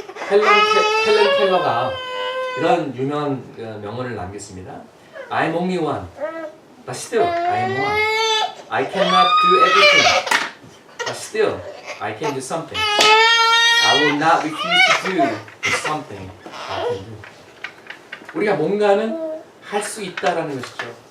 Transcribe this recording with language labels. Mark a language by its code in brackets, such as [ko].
[ko] 헬렌 켈러가 이런 유명한 명언을 남겼습니다. [en] I'm only one, but still I am one. I cannot do everything, but still I can do something. I will not refuse to do something I can do. [ko] 우리가 뭔가는 할 수 있다라는 것이죠.